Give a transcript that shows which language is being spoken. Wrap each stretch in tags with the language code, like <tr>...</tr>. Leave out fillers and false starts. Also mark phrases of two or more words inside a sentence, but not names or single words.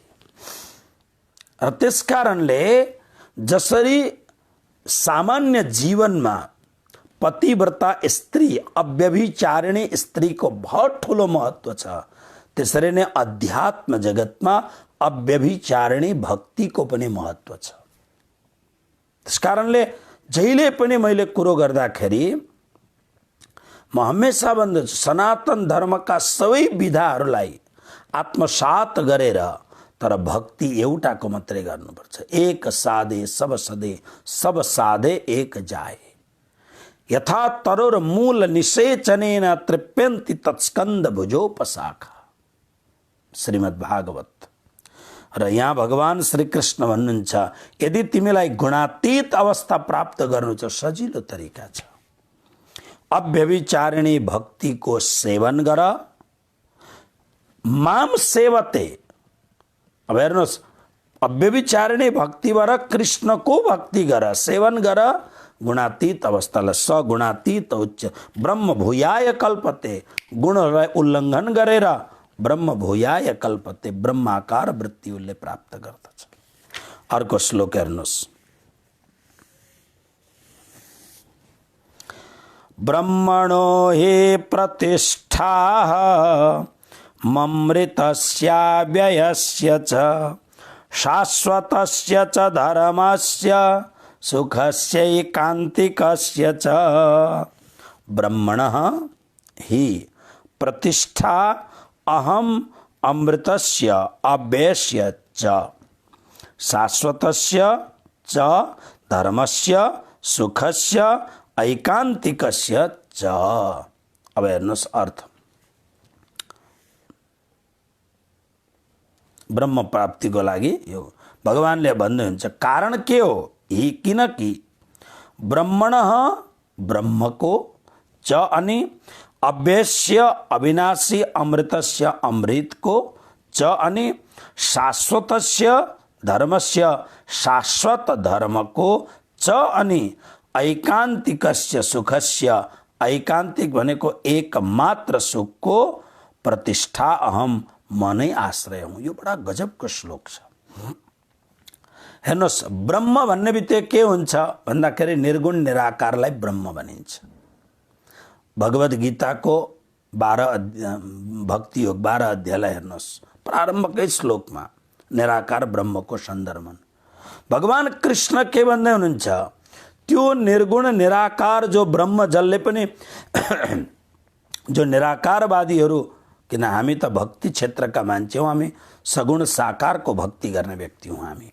<ne>र त्यसकारणले जसरी सामान्य जीवनमा पतिव्रता स्त्री, अव्यभिचारिणी स्त्रीको बहुत ठुलो महत्त्व छ, त्यसरी नै अध्यात्म जगतमा अव्यभिचारिणी भक्तिको पनि महत्त्व छ। त्यसकारणले जहिले पनि मैले कुरो गर्दाखेरि म हमेसा भन्दछु, सनातन धर्मका सबै विधाहरूलाई आत्मसात गरेर तर भक्ति एउटाको मात्रै गर्नुपर्छ।</ne> <hi>एक साधे सब सधे, सब साधे एक जाए,</hi> <sa>यथा तरोर मूल निषेचनेन तृप्यन्ति तत्स्कन्द भुजोपशाखा, श्रीमद् भागवत।</sa> <ne>र यहाँ भगवान श्री कृष्ण भन्नुहुन्छ, यदि तिमीलाई गुणातीत अवस्था प्राप्त गर्नु छ, सजिलो तरिका छ, अव्यभिचारिणी भक्तिको सेवन गर।</ne> <sa>माम सेवते,</sa> <ne>अब हेर्नुहोस्, अव्यभिचारिणी भक्तिबाट कृष्णको भक्ति गर, सेवन गर। गुणातीत अवस्थालाई</ne> <sa>सगुणातीत उच्च ब्रह्म भूयाय कल्पते,</sa> <ne>गुणलाई उल्लङ्घन गरेर</ne> <sa>ब्रह्म भूयाय कल्पते,</sa> <ne>ब्रह्माकार वृत्ति उसले प्राप्त गर्दछ। अर्को श्लोक हेर्नुहोस्,</ne> <sa>ब्रह्मणो हि प्रतिष्ठा ममृतस्य व्ययस्य च शाश्वतस्य च धर्मस्य सुखस्य एकान्तिकस्य च। ब्रह्मणः हि प्रतिष्ठा अहम अमृतस्य अव्ययस्य च शाश्वतस्य च धर्मस्य सुखस्य ऐकान्तिकस्य च।</sa> <ne>अब हेर्नुहोस् अर्थ, ब्रह्म प्राप्तिको लागि यो भगवानले भन्नुहुन्छ। कारण के हो? ही किनकि ब्रह्मणः ब्रह्मको, च अनि अव्ययस्य अविनाशी अमृतस्य अमृतको, च अनि</ne> <sa>शाश्वतस्य धर्मस्य</sa> <ne>शाश्वत धर्मको, च अनि</ne> <sa>ऐकान्तिकस्य सुखस्य,</sa> <ne>ऐकान्तिक भनेको एकमात्र सुखको,</ne> <sa>प्रतिष्ठा अहम</sa> <ne>म नै आश्रय हुँ। यो बडा गजबको श्लोक छ। हेर्नुहोस्, ब्रह्म भन्ने बित्तिकै के हुन्छ भन्दाखेरि निर्गुण निराकारलाई ब्रह्म भनिन्छ। भगवद् गीताको 12 भक्ति योग 12 अध्यायलाई हेर्नुहोस्, प्रारम्भकै श्लोकमा निराकार ब्रह्मको सन्दर्भमा भगवान कृष्ण के भन्दै हुनुहुन्छ, त्यो निर्गुण निराकार जो ब्रह्म, जसले पनि जो निराकारवादीहरू, किन हामी त भक्ति क्षेत्रका मान्छे हौँ, हामी सगुण साकारको भक्ति गर्ने व्यक्ति हौँ हामी।</ne>